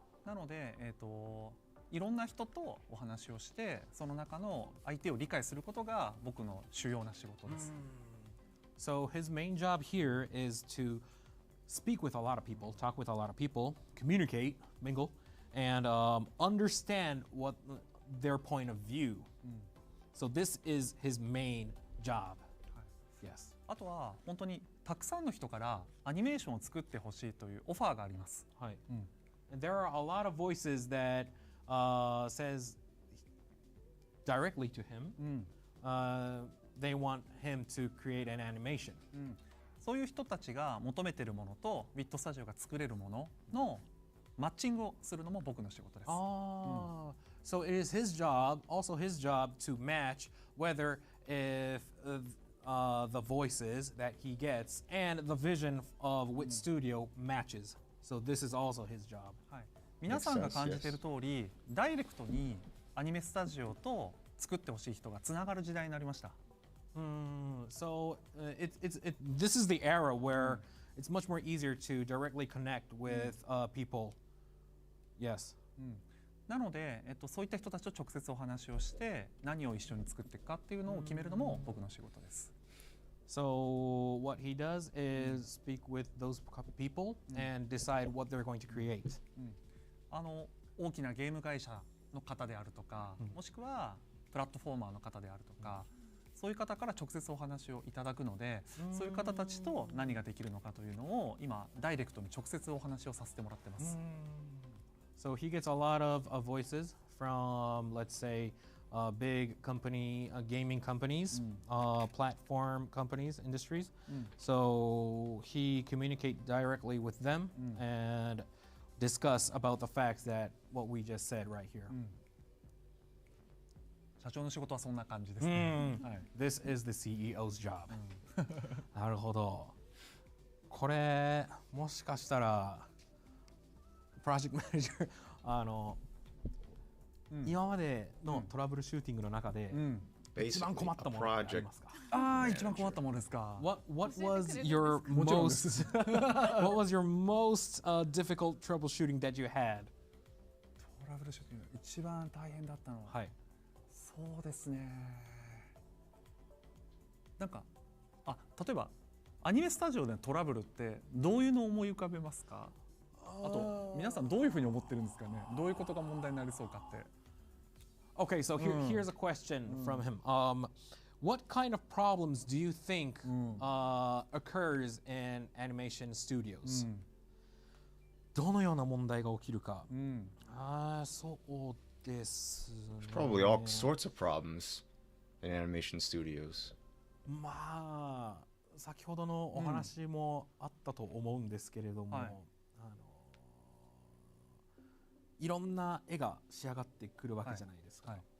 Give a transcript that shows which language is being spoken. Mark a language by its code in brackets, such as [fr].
[ja] なのでいろんな人とお話をしてその中の相手を理解することが僕の主要な仕事です。 [en] So his main job here is to speak with a lot of people, talk with a lot of people, communicate, mingle, and understand what their point of view. So this is his main job. Yes. [ja] あとは本当にたくさんの人からアニメーションを作ってほしいというオファーがあります。はい。 [en] And there are a lot of voices that says directly to him, they want him to create an animation. [ja] そういう人たちが求めているものとウィットスタジオが作れるもののマッチングをするのも僕の仕事です。 [en] So it is his job, also his job to match whether if the voices that he gets and the vision of which studio matches. So this is also his job. [ja] 皆さんが感じている通り、ダイレクトにアニメスタジオと作ってほしい人がつながる時代になりました。 [en] So this is the era where it's much more easier to directly connect with people. Yes. [ja] なので、そういった人たちと直接お話をして何を一緒に作っていくかっていうのを決めるのも僕の仕事です。 [en] So what he does is speak with those people and decide what they're going to create. [ja] 大きなゲーム会社の方であるとか、もしくはプラットフォーマーの方であるとか、そういう方から直接お話をいただくので、そういう方たちと何ができるのかというのを今ダイレクトに直接お話をさせてもらってます。 [en] So he gets a lot of voices from, let's say, big gaming companies, platform companies, industries. So he communicate directly with them and discuss about the facts that what we just said right here. [ja] 社長の仕事はそんな感じですね。 [en] This is the CEO's job. [ja] なるほど。これもしかしたらプロジェクトマネージャー今までのトラブルシューティングの中で一番困ったものってありますか？一番困ったものですか。 [en] What was your most What was your most difficult troubleshooting that you had? [ja] トラブルシューティング一番大変だったのは、そうですね。なんか例えばアニメスタジオでのトラブルってどういうのを思い浮かべますか？あと皆さんどういうふうに思ってるんですかね。どういうことが問題になりそうかって。 [en] Okay, so here's a question from him. What kind of problems do you think occurs in animation studios? [ja] どのような問題が起きるか。そうですね。 [en] Probably all sorts of problems in animation studios. [ja] まあ先ほどのお話もあったと思うんですけれども、いろんな絵が仕上がってくるわけじゃないですか。